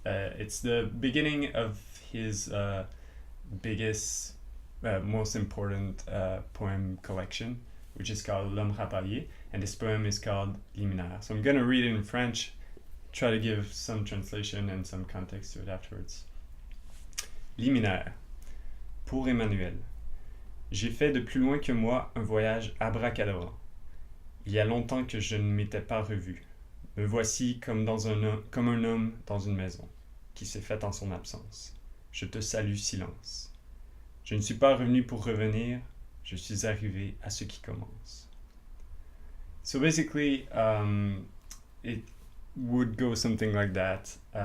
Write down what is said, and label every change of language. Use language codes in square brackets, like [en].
[en] It's the beginning of his biggest, most important poem collection, which is called L'Homme Rapaillé, and this poem is called Liminaire. So I'm going to read it in French, try to give some translation and some context to it afterwards. [fr] Liminaire. Pour Emmanuel. J'ai fait de plus loin que moi un voyage abracadabrant. Il y a longtemps que je ne m'étais pas revu. Me voici comme un homme dans une maison, qui s'est faite en son absence. Je te salue, silence. Je ne suis pas revenu pour revenir, je suis arrivé à ce qui commence. [en] So basically, it would go something like that.